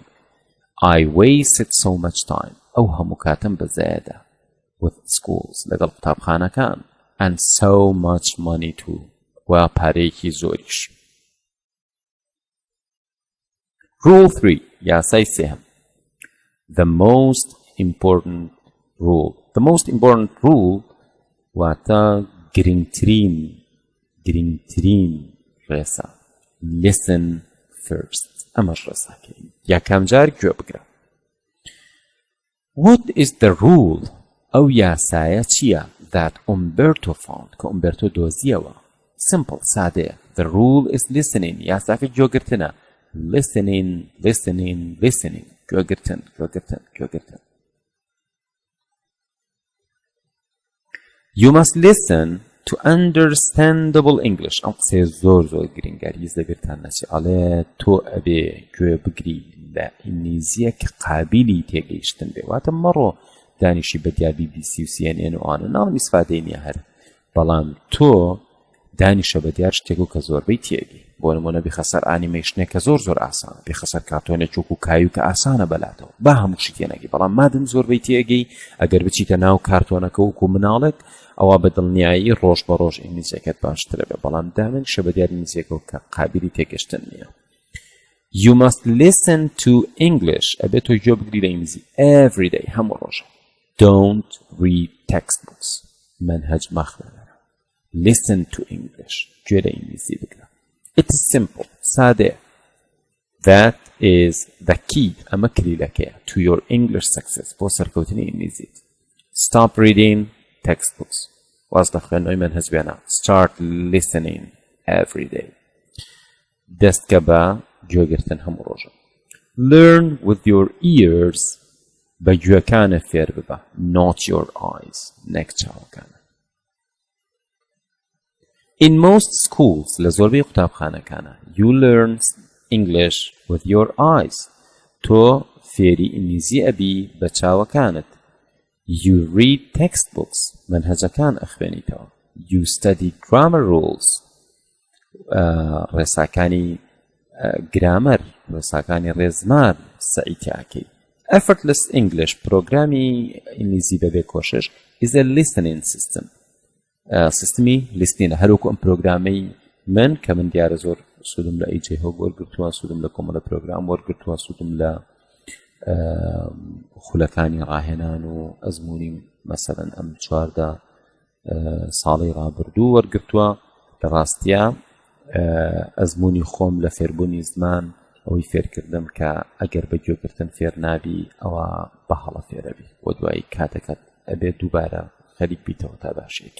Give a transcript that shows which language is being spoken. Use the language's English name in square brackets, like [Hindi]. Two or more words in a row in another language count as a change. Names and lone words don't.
[English] I wasted so much time [Central Kurdish] ئەو هەموو کاتم بەزایەدا [English] with schools [Central Kurdish] لەگەڵ قوتابخانەکان [English] and so much money too [Central Kurdish] و پارەیەکی زۆریش. [English] Rule 3 [Central Kurdish] یاسای سێهم [English] The most important rule [Central Kurdish] واتە گرنگترین ڕێسا [English] listen first [Central Kurdish] ئەمەش ڕێساکەی یەکەم جار گوێ بگرە. [English] What is the rule؟ [Central Kurdish] ئەو یاسایە چییە؟ [English] that Umberto found [Central Kurdish] کە Umberto دۆزیەوە. [English] simple سادەیە. the rule is listening [Central Kurdish] یاساکە گوێگرتنە. [English] listening گوێگرتن. You must listen to understandable English. [Central Kurdish] ئەم قسەیە زۆر گرنگە هیچ لەبیرتان نەچێ. ئەڵێ تۆ ئەبێ گوێ بگری لە ئینگلیزیە کە قابلی تێگەیشتن بێ. واتە مەڕۆ دانیشی بە دیار BBC و CNN و ئانە ناڵم ئیسفادەی نییە هەر. بەڵام تۆ دانیشە بە دیار شتێک و کە زۆربەی تێگەی. بۆ نمونە بخەسەر ئانیمەیشنێک کە زۆر ئاسانە. بخەسەر کارتۆنێک وەکو کایو کە ئاسانە بەلاتەوە. با هەمووشی تێنەگەی. بەڵام مادەم زۆربەی تێگەی ئەگەر بچیتە ناو کارتۆنەکە وەکو مناڵێک ئەوە بە دڵنیایی ڕۆژ بە ڕۆژ ئینگلیزیەکەت باشترە بێ. بەڵام دامێنیشە بە دیار ئینگلیزیەکەوە کە قابلی تێگەشتن نییە. [English] You must listen to English. [Central Kurdish] ئەبێت تۆ گوێ بگری لە ئینگلیزی [English] every day [Central Kurdish] هەموو ڕۆژە. [English] Don't read textbooks. [Central Kurdish] منهج مەخوێنە. [English] Listen to English. [Central Kurdish] گوێ لە ئینگلیزی بگرە. [English] It is simple. سادەیە. That is the key. [Central Kurdish] ئەمە کلیلەکەیە [English] to your English success. [Central Kurdish] بۆ سەرکەوتنی ئینگلیزیت. [English] Stop reading textbooks. [Central Kurdish] واز لە خوێندنەوەی منهج بێنە. [English] Start listening every day. [Central Kurdish] دەستکە بە گوێگرتن هەموو ڕۆژە. [English] Learn with your ears. [Central Kurdish] بە گوێکانە فێر ببە. [English] Not your eyes. [Central Kurdish] نەک چاوەکانە. [English] In most schools [Central Kurdish] لە زۆربەی قوتابخانەکانە [English] you learn English with your eyes. [Central Kurdish] تۆ فێری ئینگلیزی ئەبی بە چاوەکانت. [English] You read textbooks. [Central Kurdish] منهجەکان ئەخوێنیتەوە. [English] You study grammar rules. [Central Kurdish] ڕێساکانی گرامەر ڕێساکانی ڕێزمار سەعیتیاکەی. [English] Effortless English [Central Kurdish] پرۆگرامی ئینگلیزی بەبێ کۆشش [English] is a listening system. [Central Kurdish] سیستمی لیستینە هەروکو ئەم پرۆگرامەی من کە من دیارە زۆر سوودم لە ئەیجێ هۆ وەرگرتووە سوودم لە کۆمەڵە پرۆگرام وەرگرتووە سوودم لە خولەکانی ڕاهێنان و ئەزمموی مەسەرەن ئەم چواردە ساڵی ڕابردوو وەرگرتووە لە ڕاستیە ئەزمموی خۆم لە فێربوونی زمان ئەوەی فێرکردم کە ئەگەر بە گوێگرتن فێر نابی ئەوە بە هەڵە فێرەبی بۆ دوایی کاتەکەت ئەبێت دووبارە خەریک بیتەوە تا باشێکی.